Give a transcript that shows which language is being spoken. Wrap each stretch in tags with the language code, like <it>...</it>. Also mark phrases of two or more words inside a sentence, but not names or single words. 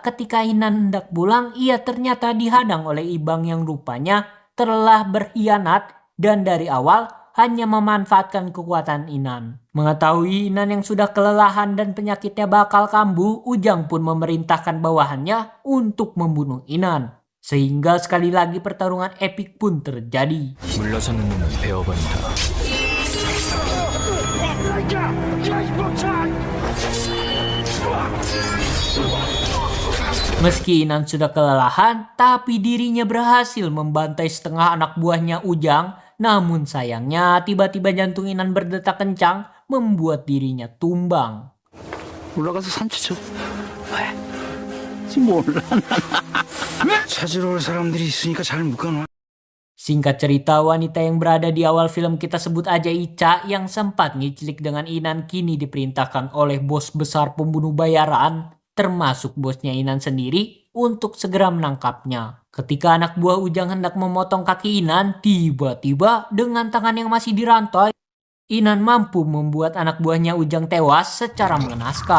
<id>Ketika Inan hendak pulang, ia ternyata dihadang oleh Ibang yang rupanya telah berkhianat dan dari awal hanya memanfaatkan kekuatan Inan. Mengetahui Inan yang sudah kelelahan dan penyakitnya bakal kambuh, Ujang pun memerintahkan bawahannya untuk membunuh Inan. Sehingga sekali lagi pertarungan epik pun terjadi.</id> <ko>물러서는 놈은 베어버린다.</ko> <id>Meski Inan sudah kelelahan, tapi dirinya berhasil membantai setengah anak buahnya Ujang. Namun sayangnya tiba-tiba jantung Inan berdetak kencang membuat dirinya tumbang.</id> <ko>올라가서 산책 좀. 왜? 지금 몰라. 찾으러 올 사람들이 있으니까 잘 묶어놔.</ko> <id>Singkat cerita, wanita yang berada di awal film kita sebut aja Ica yang sempat ngicilik dengan Inan kini diperintahkan oleh bos besar pembunuh bayaran, termasuk bosnya Inan sendiri, untuk segera menangkapnya. Ketika anak buah Ujang hendak memotong kaki Inan, tiba-tiba dengan tangan yang masih dirantai, Inan mampu membuat anak buahnya Ujang tewas secara mengenaskan.</id>